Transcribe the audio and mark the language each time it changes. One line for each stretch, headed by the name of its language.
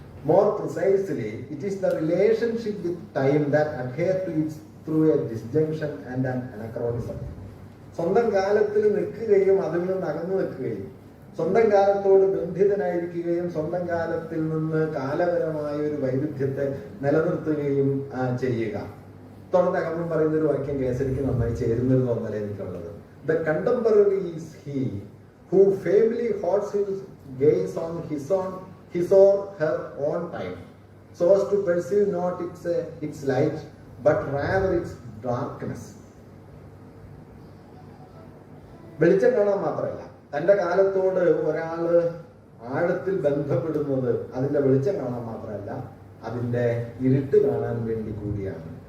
English: More precisely, it is the relationship with time that adheres to it through a disjunction and an anachronism.
Malayalam: സ്വന്തം കാലത്തിൽ നിൽക്കുകയും അതിൽ നിന്ന് അകന്നു നിൽക്കുകയും സ്വന്തം കാലത്തോട് ബന്ധിതനായിരിക്കുകയും സ്വന്തം കാലത്തിൽ നിന്ന് കാലപരമായ ഒരു വൈരുദ്ധ്യത്തെ നിലനിർത്തുകയും ചെയ്യുക. തുടർന്ന് അകമ്പൻ പറയുന്ന ഒരു വാക്യം കേസരിക്ക് നന്നായി ചേരുന്നൊരു തോന്നല എനിക്കുള്ളത്.
English: The contemporary is he who faithfully holds his gaze on his or her own time, so as to perceive not its light, but rather its darkness.
Malayalam: വെളിച്ചം കാണാൻ മാത്രമല്ല, തന്റെ കാലത്തോട് ഒരാള് ആഴത്തിൽ ബന്ധപ്പെടുന്നത് അതിന്റെ വെളിച്ചം കാണാൻ മാത്രമല്ല, അതിന്റെ ഇരുട്ട് കാണാൻ വേണ്ടി കൂടിയാണ്.